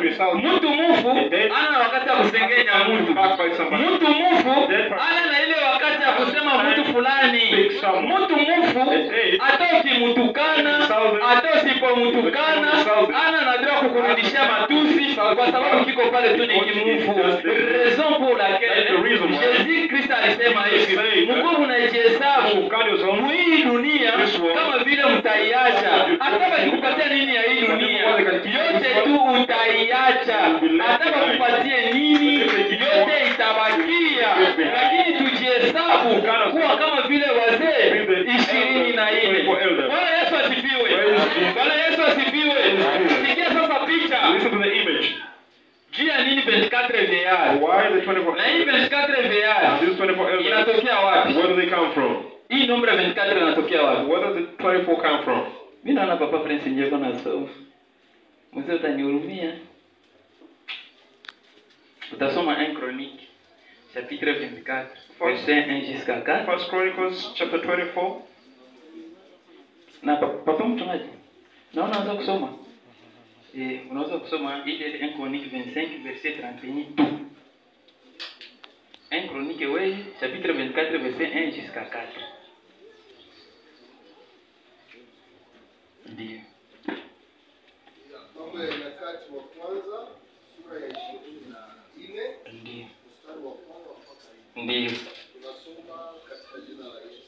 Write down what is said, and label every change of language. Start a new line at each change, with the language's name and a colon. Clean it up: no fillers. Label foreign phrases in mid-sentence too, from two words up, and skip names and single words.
Swahili: Mtu mufu ana na wakati ya kusengenya mtu. Mtu mufu ana na ile wakati ya kusema mtu fulani. Mtu mufu hata ukimtukana, hata usipomtukana, ana na droit kukurudishia matusi kwa sababu kiko pale tu ni kimufu.
French: Raison pour laquelle
Swahili: Jésus Christ alisema hivi, mko mnajihesabu hii dunia kama vile mtaiacha. Hata bakikupatia nini ya hii dunia, yote tu utaiacha. Hata bakupatie nini, yote itabakia. Lakini tujihesabu kuwa kama vile wazee 24. Bwana Yesu asifiwe. Bwana Yesu asifiwe. Sikia sasa picha.
English: Listen to the image.
Swahili: Jia nini 24 VR?
English: Why the 24
Swahili: Na hii 24 VR
English: These 24 elders,
Swahili: inatokea wapi?
English: where do they come from?
Swahili: Hii nombre 24 inatokea wapi?
English: Where does the 24 come from?
Swahili: Mimi naona Papa Prince nje kuna sofu. Mzee utanihurumia.
French: Utasoma 1 Chronique chapitre 24 verset 1 jusqu'à 4.
English: First Chronicles chapter 24.
Swahili: Na Papa mchungaji, naona unaweza kusoma. Unaweza kusoma ile 1 Chronique 25 verset 31 tu.
French: 1 Chronique ouais, chapitre 24 verset 1 jusqu'à 4.
Swahili: Ndiyo. Mambo ya Nyakati wa kwanza sura ya 24 Ndiyo. mstari wa kwanza mpaka 4. Ndiyo. Tunasoma katika jina la Yesu.